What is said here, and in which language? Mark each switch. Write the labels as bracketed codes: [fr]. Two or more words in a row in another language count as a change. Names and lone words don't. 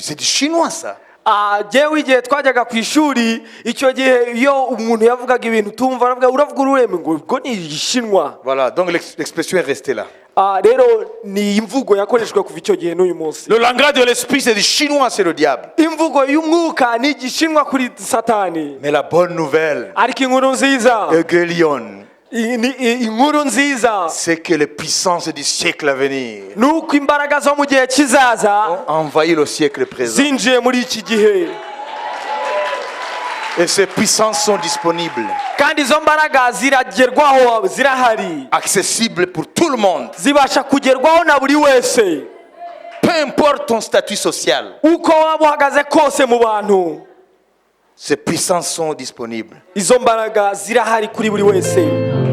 [fr] C'est du chinois, ça. [rw] jewe igihe twajyaga ku ishuri, icyo gihe iyo umuntu yavugaga ibintu tumva aravuga uravuga ururimi ngo ubwo ni igishinwa. [fr] Voilà, donc l'expression est restée là. [rw] Rero ni imvugo yakoreshwa kuva icyo gihe n'uyu munsi. [fr] Le langage de l'esprit, c'est du chinois, c'est le diable. [rw] imvugo y'umwuka ni igishinwa kuri satani. [fr] Mais la bonne nouvelle, [rw] ariko inkuru nziza, [fr] Eugélion, [rw] inkuru nziza [fr] c'est que les puissances du siècle à venir [rw] nuko imbaraga zo mu gihe kizaza [fr] ont envahi le siècle présent. [rw] zinjiye muri iki gihe, [fr] Et ces puissances sont disponibles, [rw] kandi izo mbaraga ziragerwaho, zirahari, [fr] accessibles pour tout le monde. [rw] zibasha kugerwaho na buri wese, [fr] Peu importe ton statut social, [rw] uko waba uhagaze kose mu bantu. [fr] ces puissances sont disponibles. [rw] Izo mbaraga zirahari kuri buri wese.